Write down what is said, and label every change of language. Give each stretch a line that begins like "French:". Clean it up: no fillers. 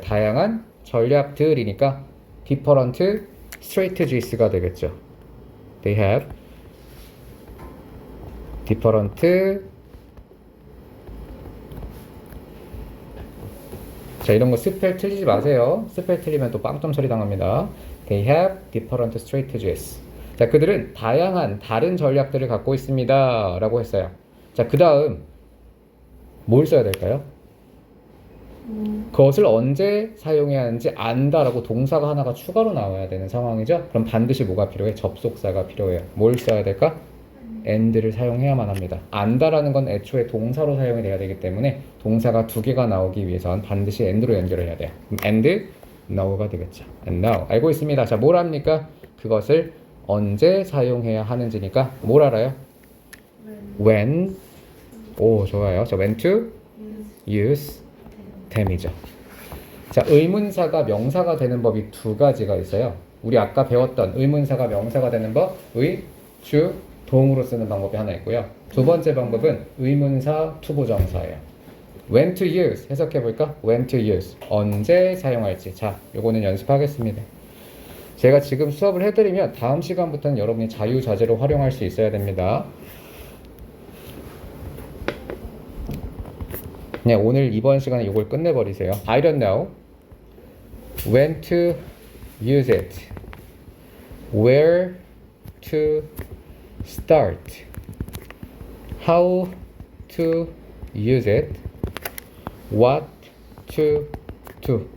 Korean: 다양한 전략들이니까
English: different strategies
Korean: 가 되겠죠.
English: they have different.
Korean: 자, 이런 거 스펠 틀리지 마세요. 스펠 틀리면 또 빵점 처리 당합니다.
English: They have different strategies.
Korean: 자, 그들은 다양한 다른 전략들을 갖고 있습니다. 라고 했어요. 자, 그 다음 뭘 써야 될까요? 그것을 언제 사용해야 하는지 안다라고 동사가 하나가 추가로 나와야 되는 상황이죠. 그럼 반드시 뭐가 필요해? 접속사가 필요해요. 뭘 써야 될까? and를 사용해야만 합니다. 안다라는 건 애초에 동사로 사용이 돼야 되기 때문에 동사가 두 개가 나오기 위해선 반드시 and로 연결을 해야 돼요.
English: and know가
Korean: 되겠죠.
English: and know.
Korean: 알고 있습니다. 자, 뭘 합니까? 그것을 언제 사용해야 하는지니까 뭘 알아요? when. 오, 좋아요.
English: 자, when to use them이죠.
Korean: 자, 의문사가 명사가 되는 법이 두 가지가 있어요. 우리 아까 배웠던 의문사가 명사가 되는 법, 의, 주, 동으로 쓰는 방법이 하나 있고요. 두 번째 방법은 의문사 투부정사예요.
English: when to use
Korean: 해석해 볼까?
English: when to use
Korean: 언제 사용할지. 자, 요거는 연습하겠습니다. 제가 지금 수업을 해드리면 다음 시간부터는 여러분이 자유자재로 활용할 수 있어야 됩니다. 네, 오늘 이번 시간에 이걸 끝내버리세요.
English: I don't know when to use it, where to start, how to use it, what to do.